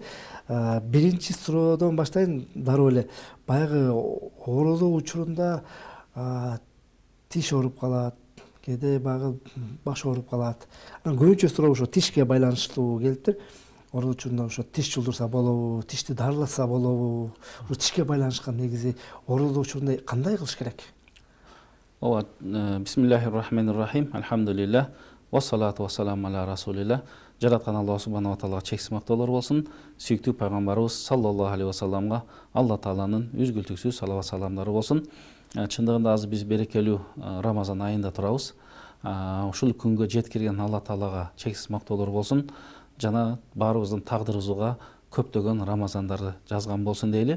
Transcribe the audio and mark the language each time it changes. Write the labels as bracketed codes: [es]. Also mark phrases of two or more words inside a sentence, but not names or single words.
[ky] Биринчи суроодон баштайын. Дароо эле баягы орозо учурунда тиш ооруп калат, кээде баягы баш ооруп калат. Анан көбүнчө суроо ошо тишке байланыштуу келиптир. Орозо учурунда ошо тиш жулдурса болобу, тишти дарыласа болобу? Ушул тишке байланышкан негизи орозо учурунда кандай кылыш керек? Ооба, [ar] بسم الله الرحمن الرحيم. الحمد لله. والصلاة والسلام على رسول الله. [ky] Жараткан [ar] الله سبحانه وتعالى [ky] чексиз мактоолор болсун. Сүйүктүү пайгамбарыбыз [ar] صلى الله عليه وسلم الله تعالى [ky] үзгүлтүксүз салават саламдары болсун. Чындыгында азыр биз берекелүү Рамазан айында турабыз. Ушул күнгө жеткирген [ar] الله تعالى [ky] чексиз мактоолор болсун. Жана баарыбыздын тагдырыбызга көптөгөн Рамазандарды жазган болсун дейли.